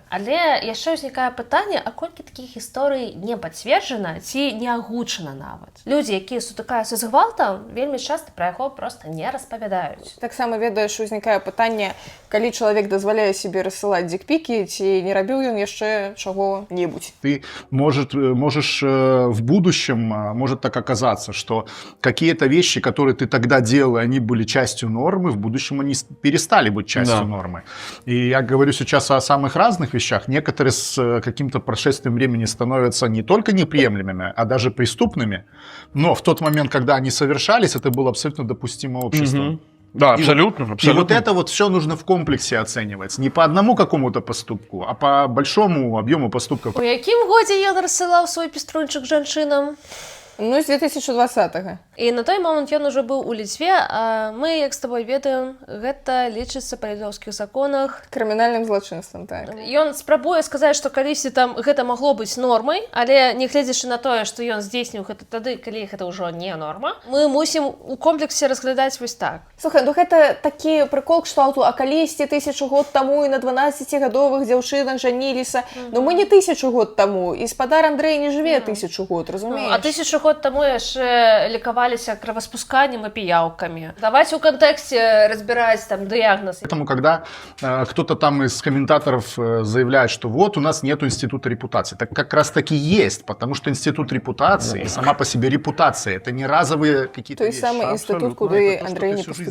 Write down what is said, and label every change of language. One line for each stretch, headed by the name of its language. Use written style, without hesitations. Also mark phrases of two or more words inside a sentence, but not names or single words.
Belarusian: Але яшчэ ўзнікае пытанне, а колькі такіх гісторый не пацверджана ці не агучана нават. Людзі, якія сутыкаюцца з гвалтам, вельмі часта пра яго проста не распавядаюць. Таксама, ведаеш, узнікае пытанне, калі чалавек дазваляе сабе рассылаць дикпікі, ці не рабіў ён яшчэ чаго-небудзь.
Russian: Ты можешь в будущем, может так оказаться, что какие-то вещи, которые ты тогда делал, они были частью нормы, в будущем они перестали быть частью нормы. И я говорю сейчас о самых разных вещах. Некоторые с каким-то прошествием времени становятся не только неприемлемыми, а даже преступными. Но в тот момент, когда они совершались, это было абсолютно допустимо обществом. Да, абсолютно. И вот это вот все нужно в комплексе оценивать. Не по одному какому-то поступку, а по большому объему поступков.
Belarusian: У якім годзе ён рассылаў свой пеструнчык жанчынам? Ну, з 2020-го. І на той момант ён ужо быў у Літве, а мы, як з тобой ведаем, гэта лічыцца па літоўскіх законах крымінальным злачынствам, так. Ён спрабуе сказаць, што калісьці там гэта магло быць нормай, але не гледзячы на тое, што ён здзейсніў гэта тады, калі гэта ўжо не норма, мы мусім у комплексе разглядаць вось так. Слухай, ну гэта такі прыкол кшталту, а калісьці 1000 год таму і на 12гадовых дзяўчынах жаніліся. Ну мы не 1000 год таму, і спадар Андрэй не жыве 1000 год, разумееш? А 1000 год таму яшчэ лікаваліся кроваспусканнем і піяўкамі.
Russian: Давайте у контексте разбирать там диагноз. Поэтому, когда кто-то там из комментаторов заявляет, что вот у нас нету института репутации, так как раз таки есть, потому что институт репутации, сама по себе репутация, это не разовые какие-то вещи. То есть самый институт, куда Андрей не поступил.